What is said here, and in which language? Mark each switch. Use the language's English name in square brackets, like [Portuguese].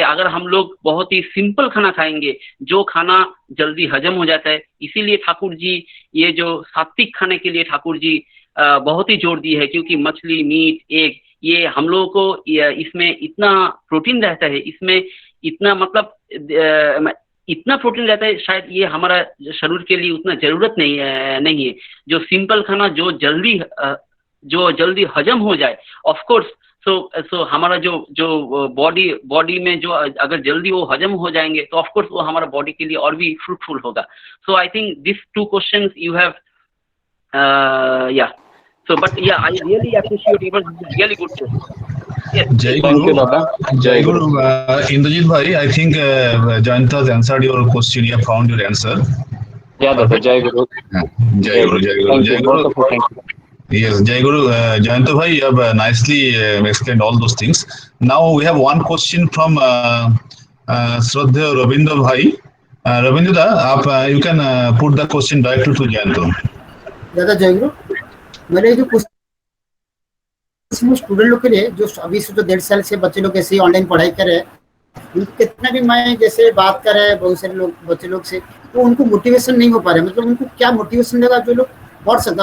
[Hindi] अगर हम लोग बहुत ही सिंपल खाना खाएंगे, जो खाना जल्दी हजम हो जाता है, इसीलिए ठाकुर जी ये जो सात्विक खाने के लिए ठाकुर जी बहुत ही जोर दिए है, क्योंकि मछली, मीट, एग, ये हम लोगों को इसमें इतना प्रोटीन रहता है, इसमें इतना मतलब इतना प्रोटीन रहता है, शायद ये हमारा शरीर के लिए उतना जरूरत नहीं है। जो सिंपल खाना जो जल्दी हजम हो जाए, [English] of course, [Hindi] सो हमारा जो बॉडी में जो अगर जल्दी वो हजम हो जाएंगे, तो ऑफ कोर्स वो हमारा बॉडी के लिए और भी फ्रूटफुल होगा। [English] So I think this 2 questions you have, yeah, so but yeah, I really appreciate it, was really good question. Yes, [Hindi] Jai [English] Thank you, [Hindi] Guru. Dada. Jai Guru. [English] Indrajit bhai, I think Jayanta has answered your question. You have found your answer. Yeah, Dada. Jai Guru. [Hindi] Jai Guru. Jai Guru. [English] Thank [Hindi] Jai [English] you. [Hindi] Guru. [English] Both of you, thank you. Yes, Jai Guru. Jayanta bhai, you have nicely explained all those things. Now we have one question from Shraddha Ravindra bhai. Ravindra, you can put the question directly to Jayanta. [Hindi] दादा जय गुरु। मेरे जो student लोग के लिए, जो अभी से जो 1.5 साल से बच्चे लोग ऐसे ही ऑनलाइन पढ़ाई कर रहे हैं, उनको कितना भी मैं जैसे बात कर रहे हैं बहुत सारे लोग बच्चे लोग से, तो उनको मोटिवेशन नहीं हो पा रहा है। मतलब उनको क्या मोटिवेशन देगा जो लोग पढ़ सकते?